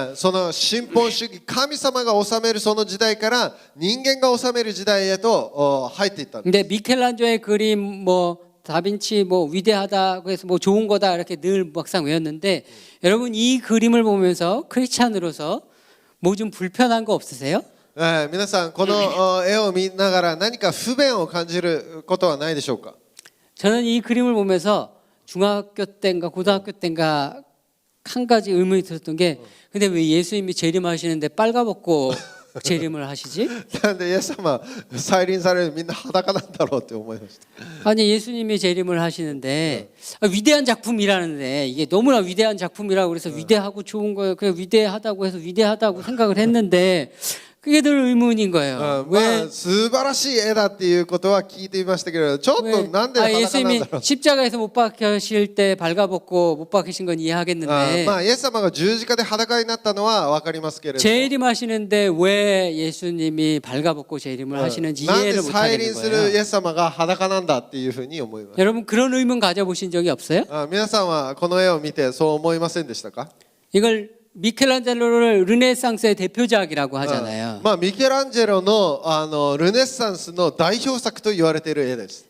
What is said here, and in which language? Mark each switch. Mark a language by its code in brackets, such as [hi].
[ja] その新本主義、神様が治めるその時代から人間が治める時代へと入っていったんです。 [ko] 근데 미켈란조의 그림 뭐 다빈치 뭐 위대하다고 해서 뭐 좋은 거다 이렇게 늘 막상 외웠는데 여러분 이 그림을 보면서 크리스찬으로서 뭐 좀 불편한 거 없으세요? [ja] 皆さんこの絵を見ながら何か不便を感じることはないでしょうか。 [ko] 저는 이 그림을 보면서 중학교 때인가 고등학교 때인가 한 가지 의문이 들었던 게 근데 왜 예수님이 재림하시는데 빨가벗고 재림을 하시지? [ja] なんでイエス様再臨されるみんな裸なんだろうって思いました。 [ko] 아니 예수님이 재림을 하시는데 위대한 작품이라는데 이게 너무나 위대한 작품이라고 그래서 위대하고 좋은 거예요. 그냥 위대하다고 해서 위대하다고 생각을 했는데 그게 늘 의문인 거예요. [ja] まあ素晴らしい絵だっていうことは聞いていましたけど、ちょっとなんで裸なんだろう。 [ko] 예수님이 십자가에서 못 박히실 때 발가벗고 못 박히신 건 이해하겠는데 [ja] まあイエス様が十字架で裸になったのは分かりますけれども、 [ko] 재림하시는데 왜 예수님이 발가벗고 재림을 하시는지 [ja] なんで [ko] 이해를 못 [ja] 再 [ko] 하겠는 [ja] 臨するイ [ko] 거예요. [ja] エス様が裸なんだっていうふうに思います。 [ko] 여러분 그런 의문 가져보신 적이 없어요? [ja] 皆さんはこの絵を見てそう思いませんでしたか？ [ko] 이걸 미켈란젤로를 르네상스의 대표작이라고 하잖아요. [ja] まあミケランジェロのルネッサンスの代表作と言われている絵です。